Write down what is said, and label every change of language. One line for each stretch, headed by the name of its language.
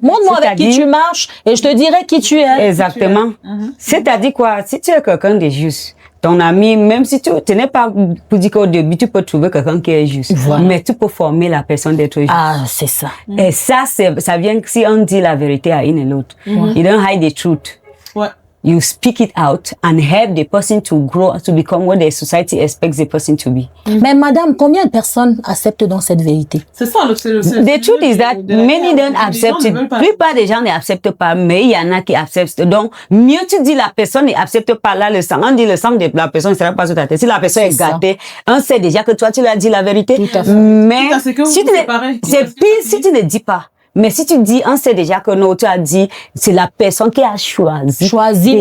French: Montre-moi avec qui tu marches et je te dirai qui tu es. Exactement. C'est-à-dire quoi? Si tu es quelqu'un de juste, ton ami, même si tu n'es pas pour dire qu'au début, tu peux trouver quelqu'un qui est juste. Voilà. Mais tu peux former la personne d'être juste. Ah, c'est ça. Et ça vient si on dit la vérité à une et l'autre.
English: You don't hide the truth.
French: Ouais.
English: You speak it out and help the person to grow, to become what the society expects the person to be.
French: Mais madame, combien de personnes acceptent donc cette vérité? C'est ça,
English: the truth is that many don't accept it.
French: La plupart des gens n'acceptent pas, mais il y en a qui acceptent. Donc, mieux tu dis la personne n'accepte pas là le sang. On dit le sang de la personne ne sera pas sur ta tête. Si la personne est gâtée, on sait déjà que toi tu lui as dit la vérité. Tout à fait. Mais si tu c'est pire si tu ne dis pas. Mais si tu dis, on sait déjà que non, tu as dit, c'est la personne qui a choisi